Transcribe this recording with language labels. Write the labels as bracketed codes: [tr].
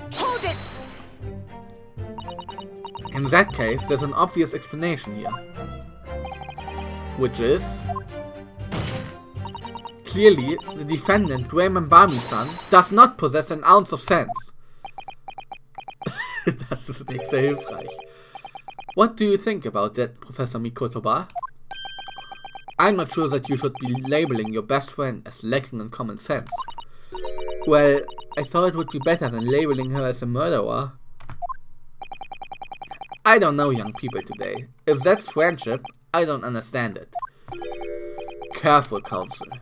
[en] Hold it! In that case, there's an obvious explanation here. Which is... Clearly, the defendant, Raymond Bami-san, does not possess an ounce of sense. [de] Das ist nicht sehr hilfreich. [en] What do you think about that, Professor Mikotoba? I'm not sure that you should be labeling your best friend as lacking in common sense. Well, I thought it would be better than labeling her as a murderer. I don't know young people today. If that's friendship, I don't understand it. Careful, Counsel.